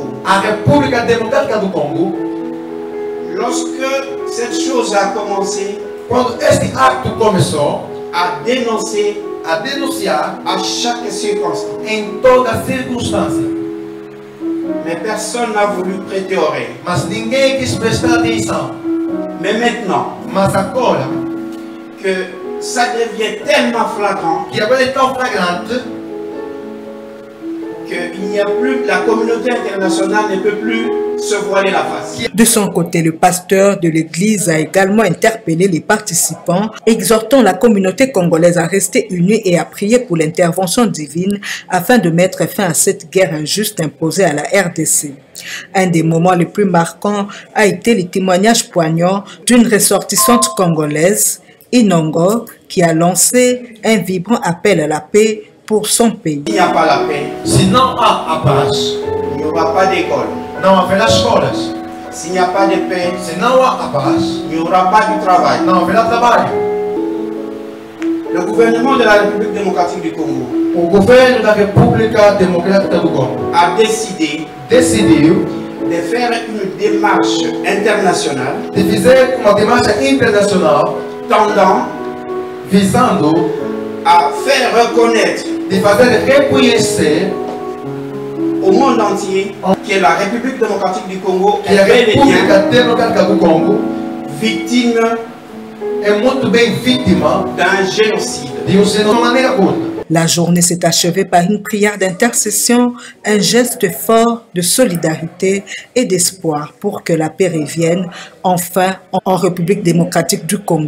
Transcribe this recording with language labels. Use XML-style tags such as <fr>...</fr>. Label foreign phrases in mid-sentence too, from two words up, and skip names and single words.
<fr>la République démocratique du Congo, lorsque cette chose a commencé, quand cet acte commence à dénoncer à chaque circonstance, en toute circonstance, mais personne n'a voulu prêter oreille.</fr> <pt>Mas ninguém quis prestar atenção.</pt> <fr>Mais maintenant,</fr> <pt>mas agora,</pt> <fr>que ça devient tellement flagrant,</fr> <pt>que agora é tão flagrante,</pt> <fr>qu'il n'y a plus, la communauté internationale ne peut plus se voiler la face. De son côté, le pasteur de l'église a également interpellé les participants, exhortant la communauté congolaise à rester unie et à prier pour l'intervention divine afin de mettre fin à cette guerre injuste imposée à la RDC. Un des moments les plus marquants a été le témoignage poignant d'une ressortissante congolaise, Inongo, qui a lancé un vibrant appel à la paix pour son pays. Il n'y a pas la paix,</fr> <pt>sinon a paz,</pt> <fr>il n'y aura pas d'école.</fr> <pt>Não haverá escolas.</pt> <fr>S'il n'y a pas de paix,</fr> <pt>se não há paz,</pt> <fr>il n'y aura pas du travail.</fr> <pt>Não haverá trabalho.</pt> <fr>Le gouvernement de la République démocratique du Congo,</fr> <pt>o governo da República Democrática do Congo, a decidiu</pt> <fr>de faire une démarche internationale,</fr> <pt>de fazer uma démarche internacional</pt> <fr>tendant,</fr> <pt>visando</pt> <fr>à faire reconnaître</fr> <pt>de fazer reconhecer</pt> <fr>au au monde entier que la République démocratique du Congo est bel et bien victime d'un génocide. La journée s'est achevée par une prière d'intercession, un geste fort de solidarité et d'espoir pour que la paix revienne enfin en République démocratique du Congo.</fr>